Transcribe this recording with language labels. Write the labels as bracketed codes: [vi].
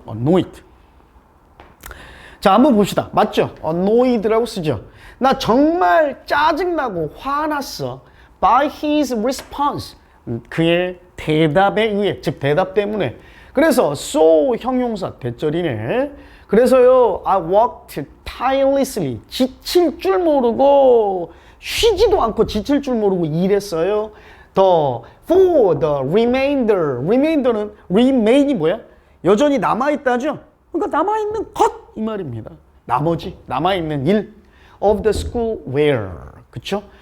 [ko] annoyed. 자, 한번 봅시다. 맞죠? annoyed라고 쓰죠. 나 정말 짜증나고 화났어. [en] By his response. [ko] 그의 대답에 의해, 즉 대답 때문에. 그래서 so 형용사 대절이네. 그래서요, [en] I worked tirelessly. [ko] 지칠 줄 모르고 쉬지도 않고 지칠 줄 모르고 일했어요. [en] For the remainder. [ko] remainder는 remain이 뭐야? 여전히 남아있다죠? 그러니까 남아있는 것! 이 말입니다. 나머지, 남아있는 일. [en] Of the school wear. [ko] 그쵸?